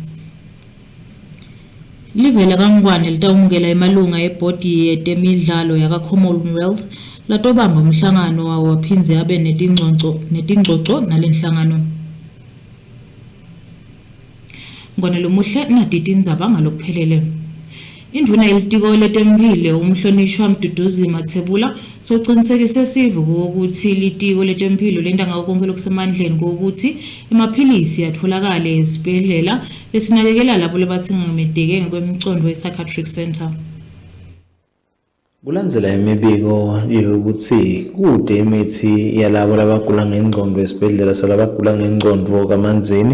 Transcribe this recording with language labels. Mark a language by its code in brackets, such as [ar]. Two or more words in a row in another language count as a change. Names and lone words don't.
[ss] Livela kaNgwane litawumukela emalunga ebhodi yetemidlalo yaka-Commonwealth latobamba umhlangano wawo waphinze abe netingcoco nalenhlangano. Ngwane lomuhle naDidindzaba ngalokuphelele. Induna yelitiko letempilo umhlonishwa Mduduzi Mathebula socinisekise sive ukuthi litiko letempilo lenta ngako konke lokusemandleni ukuthi amaphilisi atholakale esibhedlela lesinakekela labo labathikamedeke ngokwemcondo [en] e-psychiatric center. [ss] Kulandzela imibiko yokuthi kude imithi yalabo labagula ngengqondo esibhedlela salabagula ngengqondo kaManzini.